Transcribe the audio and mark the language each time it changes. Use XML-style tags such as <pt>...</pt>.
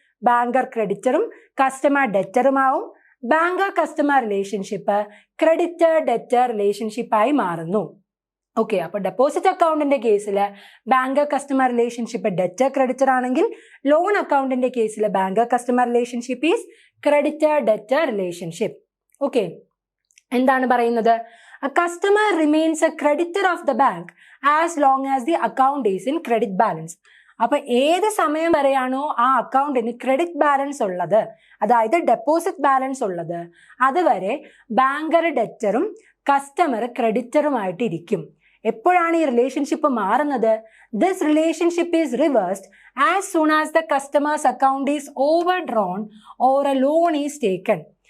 <ml>Banker ക്രെഡിറ്ററും customer ഡെറ്ററുമാവും. Banker customer relationship creditor debtor റിലേഷൻഷിപ്പായി മാറുന്നു. Okay, അപ്പൊ deposit അക്കൗണ്ടിന്റെ കേസിൽ banker customer relationship debtor creditor ആണെങ്കിൽ ലോൺ അക്കൗണ്ടിന്റെ കേസിൽ banker customer relationship is creditor debtor relationship. Okay, എന്താണ് പറയുന്നത്?</ml> <en>A customer remains a creditor of the bank as long as the account is in credit balance.</en> <ml>അപ്പൊ ഏത് സമയം വരെയാണോ ആ അക്കൗണ്ടിന് credit balance ഉള്ളത്, അതായത് ഡെപ്പോസിറ്റ് ബാലൻസ് ഉള്ളത്, അതുവരെ ബാങ്കർ ഡെറ്ററും കസ്റ്റമർ ക്രെഡിറ്ററുമായിട്ട് ഇരിക്കും. എപ്പോഴാണ് ഈ റിലേഷൻഷിപ്പ് മാറുന്നത്?</ml> <en>This relationship is reversed as soon as the customer's account is overdrawn or a loan is taken.</en>